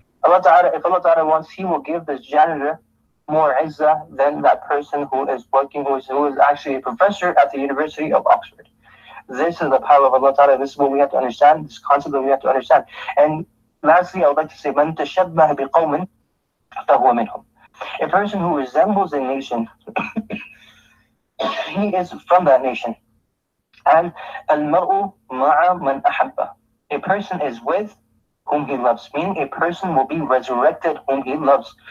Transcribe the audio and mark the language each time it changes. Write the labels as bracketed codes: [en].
[en] If Allah Ta'ala wants, He will give this janitor more Izzah than that person who is working, who is actually a professor at the University of Oxford. This is the power of Allah Ta'ala. This is what we have to understand, this concept that we have to understand. And lastly, I would like to say, [ar] مَنْ تَشَبَّهَ بِقَوْمٍ فَهُوَ مِنْهُمْ. [en] A person who resembles a nation, he is from that nation. [ar] And الْمَرْءُ مَعَ مَنْ أَحَبَّهُ. [en] A person is with whom he loves, meaning a person will be resurrected whom he loves.